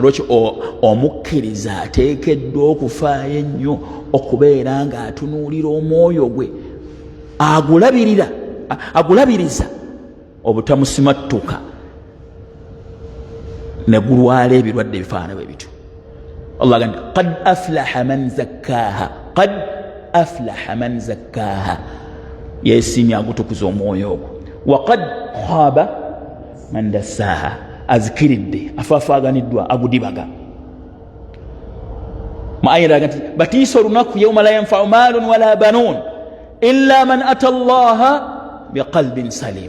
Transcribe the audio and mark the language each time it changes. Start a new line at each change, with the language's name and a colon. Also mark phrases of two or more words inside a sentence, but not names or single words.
Ganda: Lwekyo omukkiriza ateekeddwa okufaayo ennyo okubeera ng'atunuulira omwoyo gwe, agulabiriza obutamusimattuka ne gulwala ebirwadde ebifaanana bwe bityo. Allah agamba
Arabic: قد أفلح من زكاها قد أفلح من زكاها,
Ganda: yeesiimye agutukuza omwoyo ogwo.
Arabic: وقد خاب من دساها,
Ganda: azikiridde afaafaganiddwa agudibaga. Mu aya eraga nti batiisa olunaku
Arabic: يوم لا ينفع مال ولا بنون إلا من أتى الله بقلب سليم.